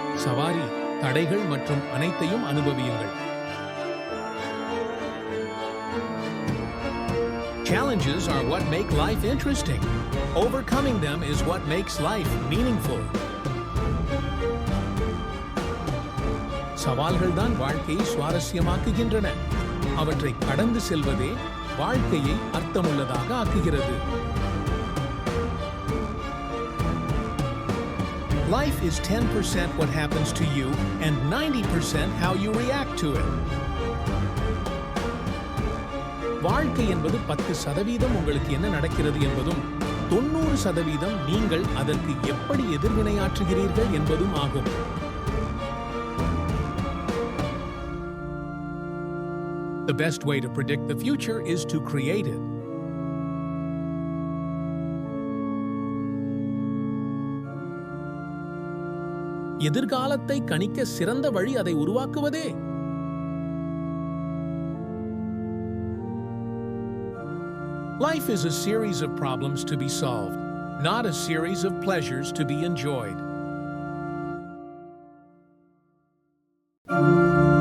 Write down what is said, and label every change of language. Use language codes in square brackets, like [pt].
[ta] சவாரி, தடைகள் மற்றும் அனைத்தையும் அனுபவியுங்கள். [en] Challenges are what make life interesting. Overcoming them is what makes life meaningful. [ta] சவால்கள் தான் வாழ்க்கையை சுவாரஸ்யமாக்குகின்றன. அவற்றை கடந்து செல்வதே வாழ்க்கையை அர்த்தமுள்ளதாக ஆக்குகிறது. [en] Life is 10% what happens to you and 90% how you react to it. [ta] வாழ்க்கை என்பது 10% உங்களுக்கு என்ன நடக்கிறது என்பதும் 90% நீங்கள் அதற்கு எப்படி எதிர்வினையாற்றுகிறீர்கள் என்பதும் ஆகும். [en] The best way to predict the future is to create it. [ta] எதிர்காலத்தை கணிக்க சிறந்த வழி அதை உருவாக்குவதே. [en] Life is a series of problems to be solved, not a series of pleasures to be enjoyed.